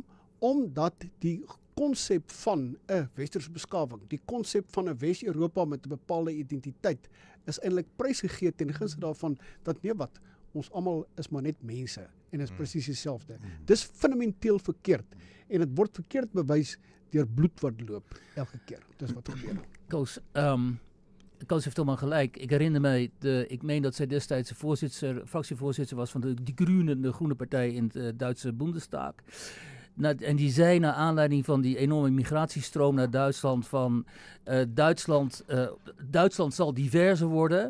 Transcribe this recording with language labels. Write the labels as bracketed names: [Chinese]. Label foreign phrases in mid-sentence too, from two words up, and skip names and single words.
[Afrikaans] Omdat die konsep van 'n westerse beskawing, die konsep van 'n Wes-Europa met 'n bepaalde identiteit, is eintlik prysgegee ten gunste daarvan dat nee wat, ons almal is maar net mense en is presies dieselfde. Dis fundamenteel verkeerd en dit word verkeerd bewys deur bloed wat loop elke keer. Dis wat gebeur. [Dutch] Koos heeft helemaal gelijk. Ik herinner mij, ik meen dat zij destijds fractievoorzitter was van de Groene partij in de Duitse Bundestag. En die zei naar aanleiding van die enorme migratiestroom naar Duitsland van Duitsland zal diverser worden.